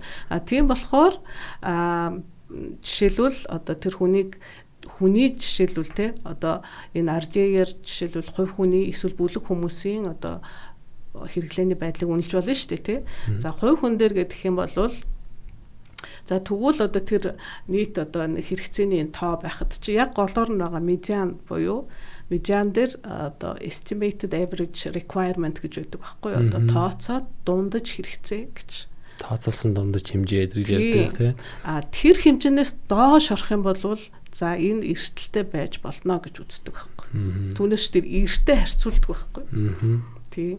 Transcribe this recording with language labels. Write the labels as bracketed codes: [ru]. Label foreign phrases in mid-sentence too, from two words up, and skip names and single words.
[mn] Тийм болохоор жишээлбэл одоо тэр хүнийг жишээлбэл те одоо энэ RDA-ээр жишээлбэл хувь хүний эсвэл бүлэг хүмүүсийн одоо хэрэглээний байдлыг үнэлж болно шүү дээ тий. За хувь хүн дээр гэх юм бол за тэгвэл одоо тэр нийт одоо хэрэгцээний тоо байхад чи яг голоор нь байгаа медиан буюу медиан дээр одоо [en] estimated average requirement [mn] гэж байдаг байхгүй юу? Одоо тооцоод дундаж хэрэгцээ гэж. Тооцоолсон дундаж хэмжээ эдрийг ярьдаг тий. Тэр хэмжээнээс доош орох юм бол за энэ эрсдэлтэй байж болно гэж үздэг байхгүй. Түүнээс тэр эрттэй харьцуулдаг байхгүй. Тий.